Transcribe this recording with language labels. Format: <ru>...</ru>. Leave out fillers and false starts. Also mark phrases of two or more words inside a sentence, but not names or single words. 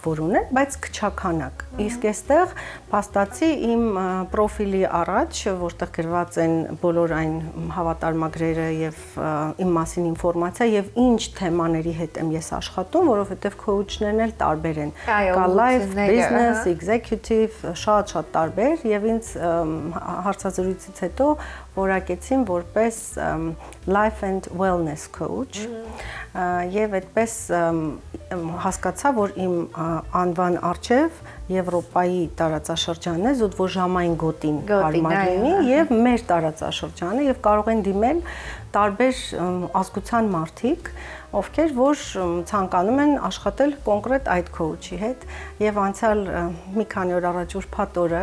<hy>որ ունեն, բայց քչականակ։ Իսկ այստեղ փաստացի իմ պրոֆիլի առաջ, որտեղ գրված են բոլոր այն հավատարմագրերը եւ իմ մասին ինֆորմացիա եւ ինչ թեմաների հետ եմ ես աշխատում, որովհետեւ քոուչներն էլ տարբեր են։ Կա</hy> <en>life, business, executive,</en> <hy>շատ տարբեր եւ ինձ հարցազրույցից հետո որակեցին որպես</hy> <en>life and wellness coach</en> <hy>եւ այդպես հասկացա, որ իմ անվան առջև Եվրոպայի տարածաշրջանն է, զուտվոժամային գոտին հարմար լինի եւ մեր տարածաշրջանը եւ կարող են դիմել տարբեր ազգության մարդիկ, ովքեր որ ցանկանում են աշխատել կոնկրետ այդ քոուչի հետ եւ անցյալ մի քանի օր առաջ ուրբաթ օրը</hy>